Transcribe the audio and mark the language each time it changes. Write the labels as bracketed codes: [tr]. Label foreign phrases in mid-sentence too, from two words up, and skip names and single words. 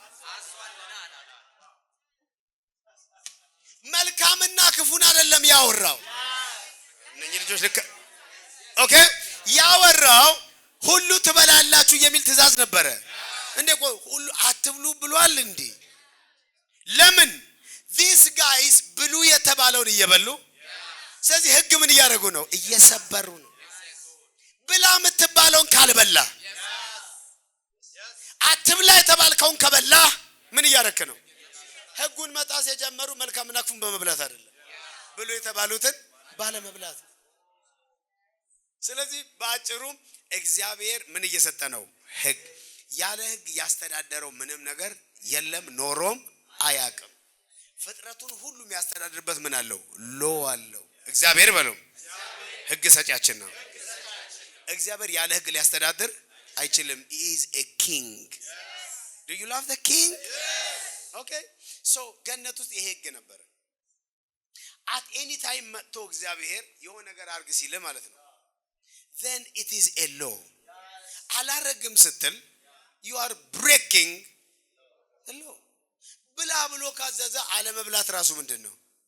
[am] መልካምና ክፉን አይደለም ያወራው። እነኚህ ልጆች ልክ ኦኬ ያወራው ሁሉ ትበላላችሁ የሚል ትእዛዝ ነበረ። እንዴ ሁሉ አትብሉ ብሏል እንዴ? ለምን? [en] these guys [am] ብሉ የተባለውን እየበሉ ስለዚህ ህግ ምን እያደረጉ ነው? እየሰበሩ ነው። ብላ የምትባለውን ካልበላ አትብላ የተባልከውን ከበላ ምን እያደረክ ነው? ህጉን መጣስ የጀመሩ መልካምና ክፉን በመብላት አይደለም፣ ብሉ የተባሉትን ባለመብላት። ስለዚህ በአጭሩ እግዚአብሔር ምን እየሰጠ ነው? ህግ። ያለ ህግ ያስተዳደረው ምንም ነገር የለም፣ ኖሮም አያውቅም። ፍጥረቱን ሁሉ የሚያስተዳድርበት ምን አለው? ሎ አለው። እግዚአብሔር በለው ህግ ሰጪያችን ነው። እግዚአብሔር ያለ ህግ ሊያስተዳድር አይችልም። [en] he is a king. do you love the king? okay so [am] ገነት ውስጥ ይሄ ህግ ነበር። [en] at any time [am] መጥቶ እግዚአብሔር የሆነ ነገር አርግ ሲል ማለት ነው [en] then it is a law. [am] አላረግም ስትል [en] you are breaking the law. [am] ብላ ብሎ ካዘዘ አለመብላት ራሱ ምንድነው?